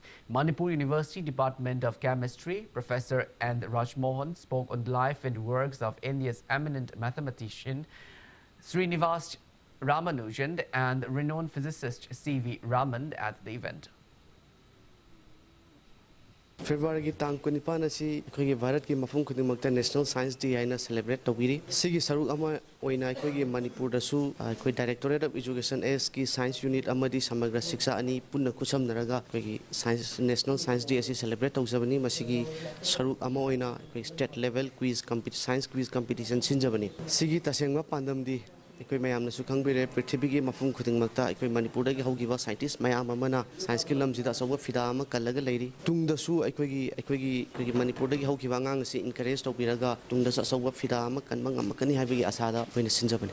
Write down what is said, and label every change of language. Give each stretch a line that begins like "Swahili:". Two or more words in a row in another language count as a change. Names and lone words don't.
English: Manipur University Department of Chemistry Professor N. Rajmohan spoke on the life and works of India's eminent mathematician Srinivas Ramanujan and renowned physicist C.V. Raman at the event.
Manipuri: February ki tang kunipan asi khoi Bharat ki mafum khudimakta
English: National Science Day
Manipuri: aina celebrate tawiri sigi saruk ama oina khoi Manipur da su khoi
English: Directorate of Education
Manipuri: S ki
English: Science Unit
Manipuri: amadi samagra shiksha ani punna kusam naraga khoi
English: Science National Science Day
Manipuri: asi celebrate tawjabani masigi saruk ama oina khoi
English: state level quiz competition science quiz competition
Manipuri: sinjabani sigi tasengma pandam di ꯑꯩꯈꯣꯏ ꯃꯌꯥꯝꯅꯁꯨ ꯈꯪꯕꯤꯔꯦ ꯄ꯭ꯔꯤꯊꯤꯕꯤꯒꯤ ꯃꯐꯝ ꯈꯨꯗꯤꯡꯃꯛꯇ ꯑꯩꯈꯣꯏ ꯃꯅꯤꯄꯨꯔꯗꯒꯤ ꯍꯧꯈꯤꯕ ꯁꯥꯏꯟꯇꯤꯁ ꯃꯌꯥꯝ ꯑꯃꯅ ꯁꯥꯏꯟꯁꯀꯤ ꯂꯝꯁꯤꯗ ꯑꯆꯧꯕ ꯐꯤꯗꯥ ꯑꯃ ꯀꯜꯂꯒ ꯂꯩꯔꯤ ꯇꯨꯡꯗꯁꯨ ꯑꯩꯈꯣꯏꯒꯤ ꯃꯅꯤꯄꯨꯔꯗꯒꯤ ꯍꯧꯈꯤꯕ ꯑꯉꯥꯡ ꯑꯁꯤꯏꯟꯀꯔꯦꯖ ꯇꯧꯕꯤꯔꯒ ꯇꯨꯡꯗꯁꯨ ꯑꯆꯧꯕ ꯐꯤꯗꯥ ꯑꯃ ꯀꯟꯕ ꯉꯝꯃꯛꯀꯅꯤ ꯍꯥꯏꯕꯒꯤ ꯑꯁꯥꯗ ꯑꯩꯈꯣꯏꯅ ꯁꯤꯟꯖꯕꯅꯤ